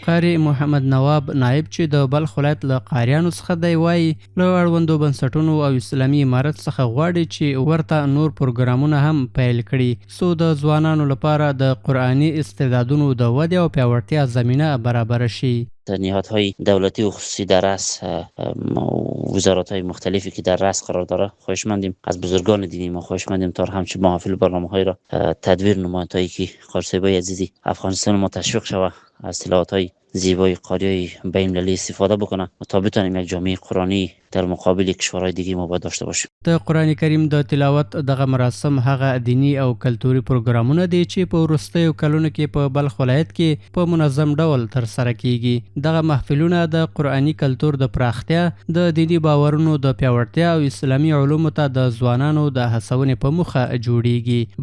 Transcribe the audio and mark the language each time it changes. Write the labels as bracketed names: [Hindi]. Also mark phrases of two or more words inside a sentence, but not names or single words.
[Pashto] قاری محمد نواب نایب چې د بلخ ولایت له قاریانو څخه دی وایي له اړوندو بنسټونو او اسلامي امارت څخه غواړي چې ورته نور پروګرامونه هم پیل کړي څو د ځوانانو لپاره د قرآني استعدادونو د ودې او پیاوړتیا زمینه برابر شي. [Persian] نهادهای دولتی و خصوصی در رأس، وزارت‌های مختلفی که در رأس قرار داره، خواهشمندیم از بزرگان دینی ما خواهشمندیم تا همچنین محافل برنامه‌های را تدویر نمایندهایی که قارسیبای عزیزی افغانستان ما تشویق شود از تلاوت‌های زیبای قاریای بین‌المللی استفاده بکنه تا بتونیم یک جامعه قرآنی در مقابل کشورهای دیگه ما باید داشته باشیم. [Pashto] د قرآن کریم د تلاوت دغه مراسم هغه دینی او کلتوري پروګرامونه دي چې په وروستیو کلونو کې په بلخ ولایت کې په منظم ډول ترسره کیږي. دغه محفلونه د قرآني کلتور د پراختیا، د دینی باورونو د پیاوړتیا او اسلامي علومو ته د ځوانانو د هڅونې په موخه جوړیږي.